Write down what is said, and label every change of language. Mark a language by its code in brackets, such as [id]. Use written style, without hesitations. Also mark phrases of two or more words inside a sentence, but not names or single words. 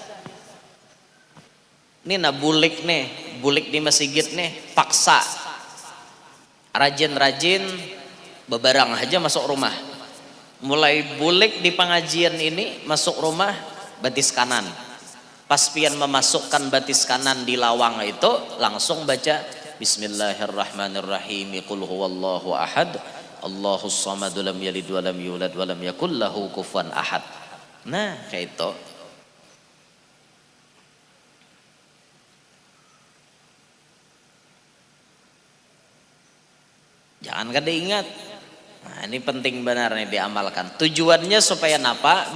[bjn] Ini bulik nih, bulik di masjid nih, paksa. Rajin-rajin bebarang aja masuk rumah. Mulai bulik di pengajian ini masuk rumah batis kanan. Pas pian memasukkan batis kanan di lawang itu langsung baca [ar] بسم الله الرحمن الرحيم، قل هو الله أحد، الله الصمد، لم يلد ولم يولد ولم يكن له كفوا أحد. [bjn] Nah kayak itu. Jangan kada ingat. Nah, ini penting benar nih diamalkan. Tujuannya supaya apa?